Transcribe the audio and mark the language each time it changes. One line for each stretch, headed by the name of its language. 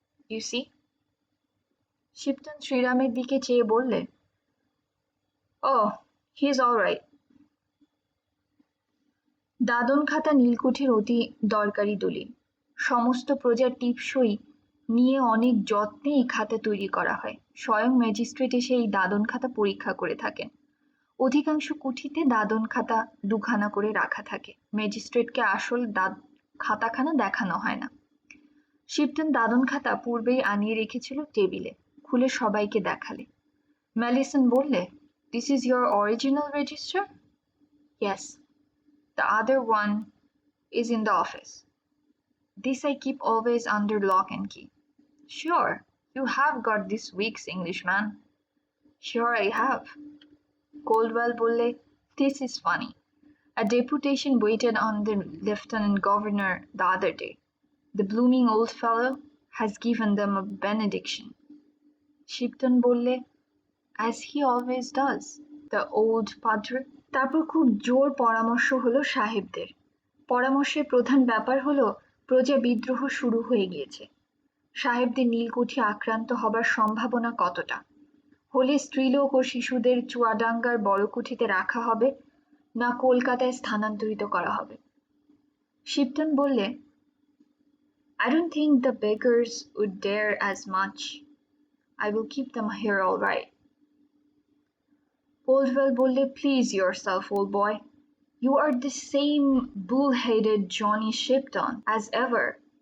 English: You see?
Bangla: Shipton শ্রীরামের দিকে চেয়ে বললে,
English: Oh, he's all right.
Bangla: দাদন খাতা নীলকুঠির অতি দরকারি দলিল। সমস্ত প্রজার টিপসই নিয়ে অনেক যত্নে এই খাতা তৈরি করা হয়। স্বয়ং ম্যাজিস্ট্রেট এসে এই দাদন খাতা পরীক্ষা করে থাকেন। অধিকাংশ কুঠিতে দাদন খাতা 2খানা করে রাখা থাকে। ম্যাজিস্ট্রেটকে আসল খাতাখানা দেখানো হয় না। শিপটন দাদন খাতা পূর্বেই আনিয়ে রেখেছিল টেবিলে, খুলে সবাইকে দেখালে। ম্যালিসন বললে,
English: "This is your original register?" "Yes. The other one is in the office. This I keep always under lock and key." "Sure, you have got this week's English, man." "Sure I have." Coldwell
Bangla: বললে,
English: "This is funny. A deputation waited on the lieutenant governor the other day. The blooming old fellow has given them a benediction." Shipton
Bangla: বললে,
English: "As he always does, the old padre."
Bangla: তারপর খুব জোর পরামর্শ হলো সাহেবদের। পরামর্শের প্রধান ব্যাপার হলো প্রজা বিদ্রোহ শুরু হয়ে গিয়েছে। সাহেবদের নীলকুঠি আক্রান্ত হবার সম্ভাবনা কতটা? হলে স্ত্রীলোক ও শিশুদের চুয়াডাঙ্গার বড়কুঠিতে রাখা হবে না কলকাতায় স্থানান্তরিত করা হবে? শিপটন বললে,
English: "I don't think the beggars would dare as much. I will keep them here all right." Coldwell
Bangla: বললে,
English: "Please yourself, old boy. You are the same bull-headed Johnny Shipton as ever.